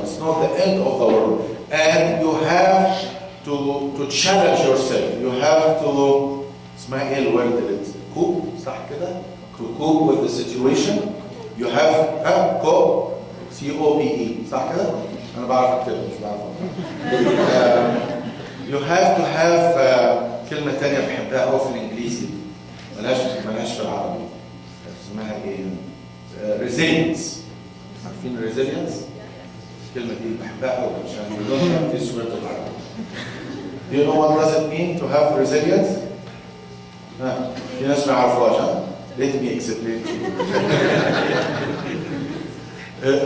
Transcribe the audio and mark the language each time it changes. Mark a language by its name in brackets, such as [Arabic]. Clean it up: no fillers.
[English] It's not the end of the world. And you have to challenge yourself. You have to, Ismail, where did it? Cope, [Arabic] صح كده? [English] To cope with the situation. You have cope, C-O-P-E, [Arabic] صح كده? أنا بعرف أكتب مش بعرف أقول. [English] You have to have [Arabic] كلمة تانية بحبها قوي في الإنجليزي. ملهاش في العربي. اسمها إيه؟ resilience. عارفين resilience؟ الكلمة دي بحبها قوي عشان [English] you don't have this word in Arabic. Do you know what does it mean to have resilience? [Arabic] في ناس ما يعرفوهاش. [English] Let me explain to you.